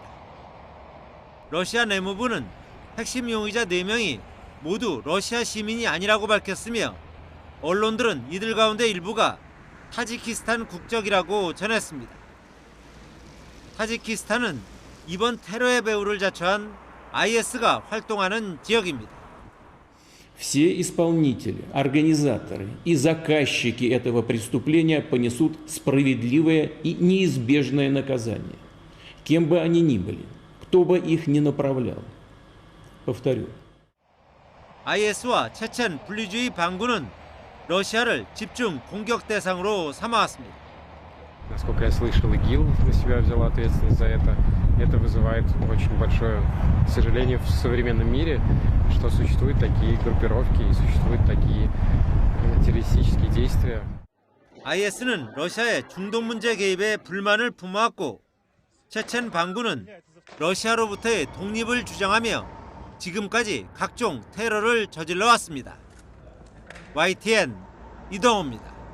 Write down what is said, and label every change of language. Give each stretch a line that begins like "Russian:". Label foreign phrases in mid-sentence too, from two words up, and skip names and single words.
Korean: 러시아 내무부는 핵심 용의자 4명이 모두 러시아 시민이 아니라고 밝혔으며 언론들은 이들 가운데 일부가 타지키스탄 국적이라고 전했습니다. 타지키스탄은 이번 테러의 배후를 자처한 IS가 활동하는 지역입니다.
Russian: Все исполнители, организаторы и заказчики этого преступления понесут справедливое и неизбежное наказание, кем бы они ни были, кто бы их ни направлял. Повторю.
Korean: IS와 체첸 분리주의 반군은 러시아를 집중 공격 대상으로 삼아왔습니다.
Russian: Насколько я слышал, ИГИЛ на себя взял ответственность за это. Это вызывает очень большое сожаление в современном мире, что существуют такие группировки и существуют такие террористические действия.
Korean: IS는 러시아의 중동 문제 개입에 불만을 품어왔고 체첸 반군은 러시아로부터의 독립을 주장하며 지금까지 각종 테러를 저질러 왔습니다. YTN 이동호입니다.